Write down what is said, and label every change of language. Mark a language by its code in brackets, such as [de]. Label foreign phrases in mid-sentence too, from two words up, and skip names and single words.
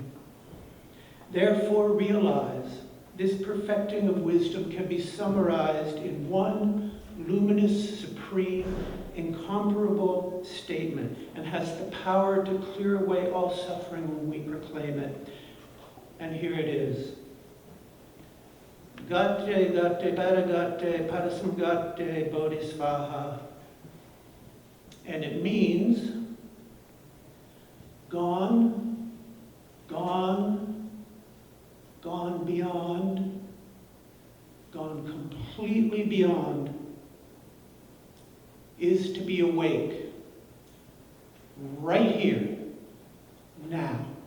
[en] Therefore realize this perfecting of wisdom can be summarized in one luminous, supreme, incomparable statement, and has the power to clear away all suffering when we proclaim it. And here it is. [sa] Gatte, gatte, paragatte, parasamgatte, bodhisvaha. [en] And it means gone, gone, gone beyond, gone completely beyond, is to be awake right here, now.